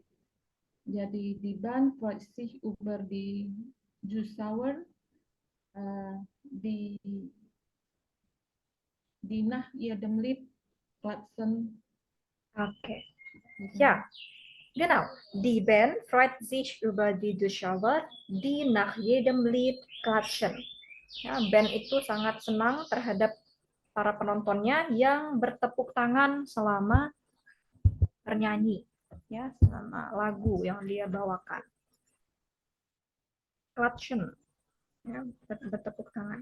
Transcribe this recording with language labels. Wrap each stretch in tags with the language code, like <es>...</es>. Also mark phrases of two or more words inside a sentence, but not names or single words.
<de>Jadi die Band freut sich über die Zuschauer, die nach jedem Lied klatschen. Okay. Ja, genau. Die Band freut sich über die Zuschauer, die nach jedem Lied klatschen.</de> <id>Ya, band itu sangat senang terhadap para penontonnya yang bertepuk tangan selama bernyanyi, ya, selama lagu yang dia bawakan. Klatschen, ya, bertepuk tangan.</id>